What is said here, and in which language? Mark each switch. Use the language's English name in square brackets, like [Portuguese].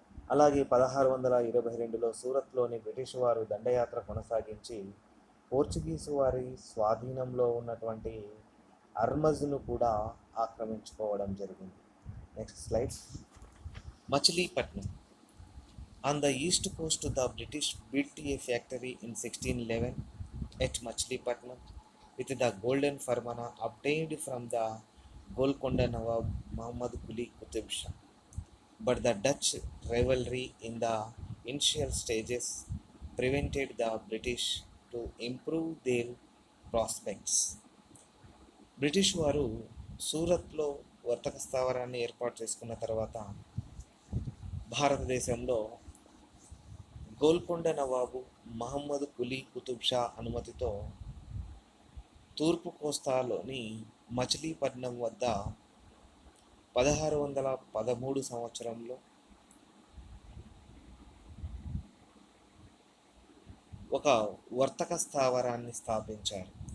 [Telugu] అలాగే 1622లో సూరత్లోని బ్రిటిష్ వారు దండయాత్ర కొనసాగించి పోర్చుగీసు వారి స్వాధీనంలో ఉన్నటువంటి అర్మజ్ను కూడా ఆక్రమించుకోవడం జరిగింది. [English] Next slide. Machilipatnam. On the east coast the British built a factory in 1611 at Machilipatnam with the golden farmana obtained from the Golconda Nawab Muhammad Quli Qutub Shah. But the Dutch rivalry in the initial stages prevented the British to improve their prospects. [Telugu] British వారు సూరత్లో వర్తక స్థావరాన్ని ఏర్పాటు చేసుకున్న తర్వాత భారతదేశంలో గోల్కొండ నవాబు మహమ్మద్ కులీ కుతుబ్ షా అనుమతితో తూర్పు కోస్తాలోని మచిలీపట్నం వద్ద 1613 సంవత్సరంలో ఒక వర్తక స్థావరాన్ని స్థాపించారు.